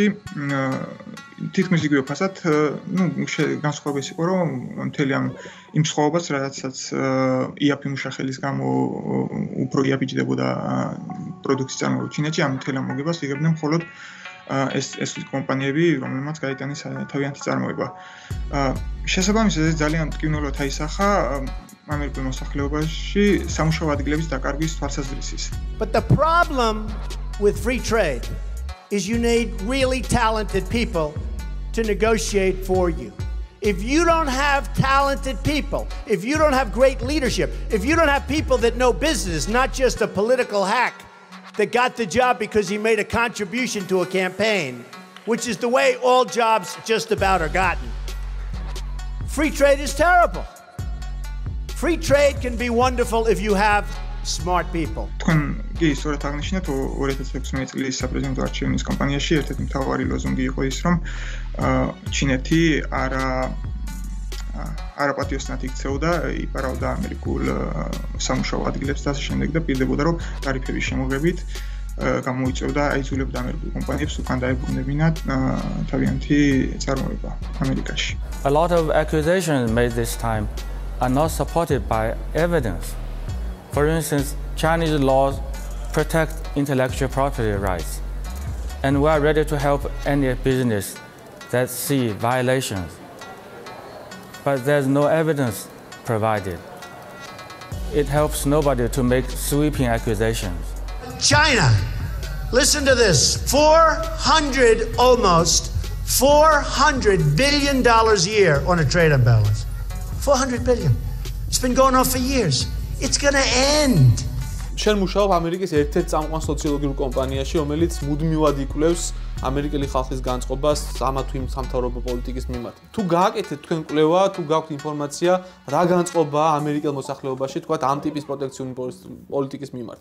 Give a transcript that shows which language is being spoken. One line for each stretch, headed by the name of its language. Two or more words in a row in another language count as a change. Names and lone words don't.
Georgian: თითქმის იგივე ფასად, განსხვავება ის იყო, რომ მთელი იმ სხვაობას, რადგანაც იაფი მუშახელის გამო უფრო იაფიჭდებოდა პროდუქციის წარმოება ჩინეთში, ამ მთელ მოგებას იღებდნენ მხოლოდ ეს კომპანიები, რომელმაც გაიტანეს თავიანთი წარმოება. შესაბამისად, ეს ძალიან მტკივნეულად აისახა ამერიკულ მოსახლეობაში სამუშაო ადგილების დაკარგვის თვალსაზრისით.
English: But the problem with free trade is you need really talented people to negotiate for you. If you don't have talented people, if you don't have great leadership, if you don't have people that know business, not just a political hack that got the job because he made a contribution to a campaign, which is the way all jobs just about are gotten. Free trade is terrible. Free trade can be wonderful if you have smart people.
Georgian: თქვენ კი სწორად აღნიშნეთ 2016 წლის საპრეზიდენტო არჩევნების კამპანიაში ერთ-ერთი მთავარი ლოზუნგი იყო ის, რომ ჩინეთი არაპატიოსნად იქცეოდა, იპარავდა ამერიკულ სამუშაო ადგილებს და ასე შემდეგ და პირდებოდა, რომ ტარიფების შემოღებით გამოიწვევდა, აიძულებდა ამერიკულ კომპანიებს უკან დაებრუნებინათ თავიანთი წარმოება ამერიკაში.
English: A lot of accusations made this time are not supported by evidence. For instance, Chinese laws protect intellectual property rights, and we are ready to help any business that see violations. But there's no evidence provided. It helps nobody to make sweeping accusations. China, listen to this, almost $400 billion a year on a trade imbalance. 400 billion. It's been going on for years. It's going to end.
Georgian: შენ მუშაობ ამერიკის ერთ-ერთ წამყვან სოციოლოგიურ კომპანიაში, რომელიც მუდმივად იკვლევს ამერიკელი ხალხის განწყობას ამა თუ იმ სამთავრობო პოლიტიკის მიმართ. თუ გააკეთეთ თქვენ კვლევა, თუ გაქვთ ინფორმაცია, რა განწყობაა ამერიკელ მოსახლეობაში, თქვათ, ამ ტიპის პროტექციონისტური პოლიტიკის მიმართ?